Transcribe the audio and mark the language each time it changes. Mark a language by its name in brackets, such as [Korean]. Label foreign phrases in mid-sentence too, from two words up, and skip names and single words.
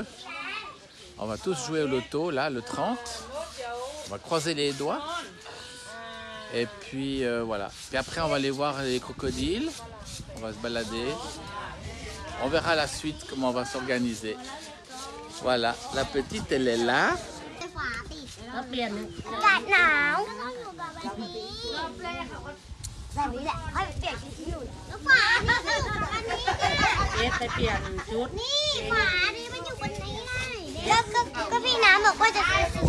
[French] On va tous jouer au loto, là, le 30. On va croiser les doigts. Et puis voilà. Puis après, on va aller voir les crocodiles. On va se balader. On verra la suite, comment on va s'organiser. Voilà, la petite, elle est là. [Thai] เปลี่ยน อากาศหนาวแบบนี้แหละค่อยเปลี่ยนชุดอยู่แล้วฝาอันนี้ เอ๊ะไปเปลี่ยนชุด นี่ฝานี่มันอยู่บนนี้ไงแล้วก็พี่น้ำบอกว่าจะ